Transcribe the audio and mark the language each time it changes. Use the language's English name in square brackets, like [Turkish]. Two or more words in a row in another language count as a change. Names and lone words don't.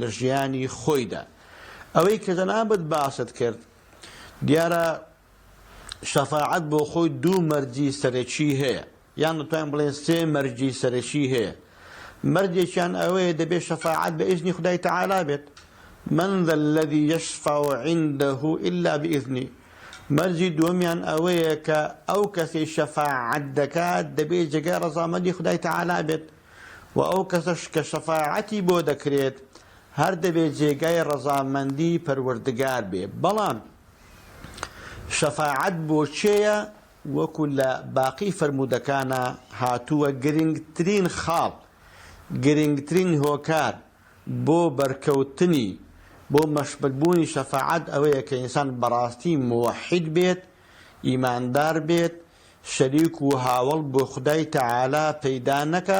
[Central Kurdish] ژیانی خۆیدا ئەوەی کە جەنابەت باست کرد دیارە شەفاعەت بۆ خۆی دوو مەرجی سەرەکی هەیە یان دەتوانین بڵێن سێ مەرجی سەرەکی هەیە مەرجێکیان ئەوەیە دەبێت شەفاعەت بە ئیزنی خودای تەعالا بێت [Arabic] من ذا الذي يشفع عنده إلا بإذنه [Central Kurdish] مەرجی دووەمیان ئەوەیە کە ئەو کەسی شەفاعەت دەکات دەبێت جێگای ڕەزامەندی خودای تەعالا بێت و ئەو کەسەش کە شەفاعەتی بۆ دەکرێت هەر دەبێت جێگای ڕەزامەندی پەروەردگار بێ بەڵام شەفاعەت بۆ چێیە وەکو لە باقی فەرموودەکانە هاتووە گرنگترین خاڵ گرنگترین هۆکار بۆ بەرکەوتنی بۆ مەشبەتبوونی شەفاعەت ئەوەیە کە ئینسان بەڕاستی موحید بێت ئیماندار بێت شەریک و هاوڵ بۆ خودای تەعالا پەیدا نەکا